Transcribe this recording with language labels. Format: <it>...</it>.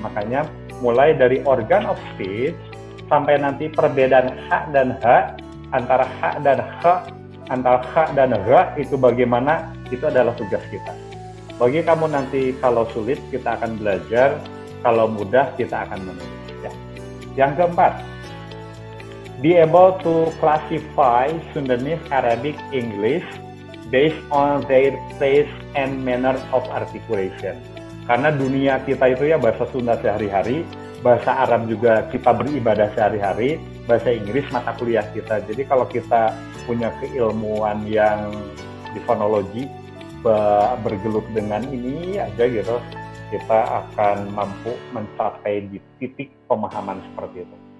<id>Makanya mulai dari organ of speech sampai nanti perbedaan ha dan ha, antara ha dan ha, antara ha dan gha itu bagaimana, itu adalah tugas kita. Bagi kamu nanti kalau sulit kita akan belajar, kalau mudah kita akan menulis. Ya.</id> <en>Yang keempat, be able to classify Sundanese, Arabic, English based on their place and manner of articulation.</en> <id>Karena dunia kita itu ya bahasa Sunda sehari-hari, bahasa Arab juga kita beribadah sehari-hari, bahasa Inggris mata kuliah kita. Jadi kalau kita punya keilmuan yang di fonologi, bergelut dengan ini aja gitu, kita akan mampu mencapai di titik pemahaman seperti itu.</id>